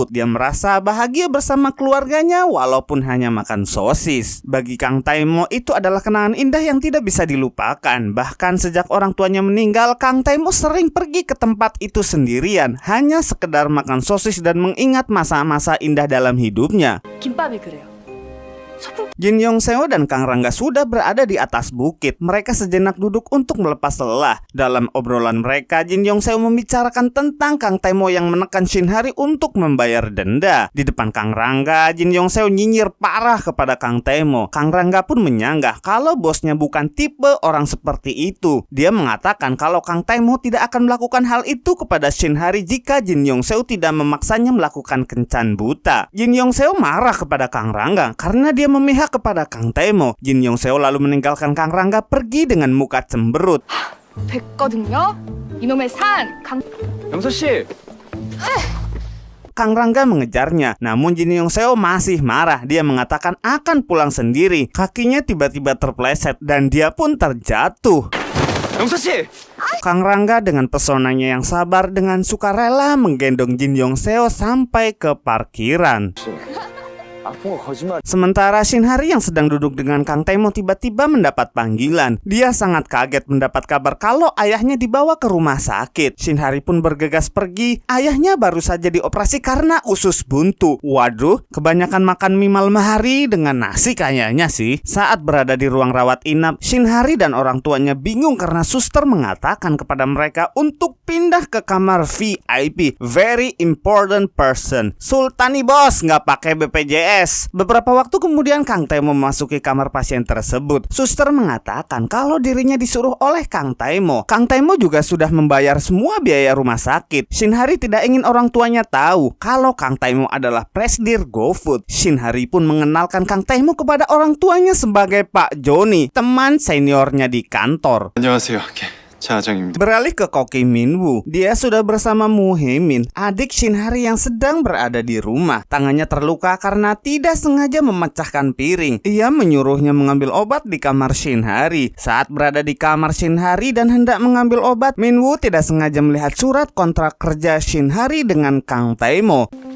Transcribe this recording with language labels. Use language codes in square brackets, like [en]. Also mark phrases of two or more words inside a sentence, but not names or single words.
[id] Dia merasa bahagia bersama keluarganya walaupun hanya makan sosis. Bagi Kang Taimo itu adalah kenangan indah yang tidak bisa dilupakan. Bahkan sejak orang tuanya meninggal, Kang Taimo sering pergi ke tempat itu sendirian, hanya sekedar makan sosis dan mengingat masa-masa indah dalam hidupnya. [ko] 김밥이 그래요. [id] Jin Yongseo dan Kang Rangga sudah berada di atas bukit. Mereka sejenak duduk untuk melepas lelah. Dalam obrolan mereka, Jin Yongseo membicarakan tentang Kang Taimo yang menekan Shinhari untuk membayar denda. Di depan Kang Rangga, Jin Yongseo nyinyir parah kepada Kang Taimo. Kang Rangga pun menyanggah kalau bosnya bukan tipe orang seperti itu. Dia mengatakan kalau Kang Taimo tidak akan melakukan hal itu kepada Shinhari jika Jin Yongseo tidak memaksanya melakukan kencan buta. Jin Yongseo marah kepada Kang Rangga karena dia memihak kepada Kang Taimo. Jin Yongseo lalu meninggalkan Kang Rangga pergi dengan muka cemberut. [ko] 됐거든요. 이놈의 산 강. 영서 씨. [id] Kang Rangga mengejarnya, namun Jin Yongseo masih marah. Dia mengatakan akan pulang sendiri. Kakinya tiba-tiba terpleset dan dia pun terjatuh. [ko] 영서 씨. [id] Kang Rangga dengan pesonanya yang sabar dengan sukarela menggendong Jin Yongseo sampai ke parkiran. [ko] 아픈 거 거짓말. [id] Sementara Shinhari yang sedang duduk dengan Kang Taimo tiba-tiba mendapat panggilan. Dia sangat kaget mendapat kabar kalau ayahnya dibawa ke rumah sakit. Shinhari pun bergegas pergi. Ayahnya baru saja dioperasi karena usus buntu. Waduh, kebanyakan makan mie malam hari dengan nasi kayaknya sih. Saat berada di ruang rawat inap, Shinhari dan orang tuanya bingung karena suster mengatakan kepada mereka untuk pindah ke kamar VIP, [en] very important person. [id] Sultani bos, nggak pakai BPJS. Beberapa waktu kemudian Kang Taimo memasuki kamar pasien tersebut. Suster mengatakan kalau dirinya disuruh oleh Kang Taimo. Kang Taimo juga sudah membayar semua biaya rumah sakit. Shinhari tidak ingin orang tuanya tahu kalau Kang Taimo adalah presidir GoFood. Shinhari pun mengenalkan Kang Taimo kepada orang tuanya sebagai Pak Joni, teman seniornya di kantor. [ko] 안녕하세요. 차장입니다. [id] Beralih ke Koki Minwoo, dia sudah bersama Moo Hae-min, adik Shinhari yang sedang berada di rumah. Tangannya terluka karena tidak sengaja memecahkan piring. Ia menyuruhnya mengambil obat di kamar Shinhari. Saat berada di kamar Shinhari dan hendak mengambil obat, Minwoo tidak sengaja melihat surat kontrak kerja Shinhari dengan Kang Taimo.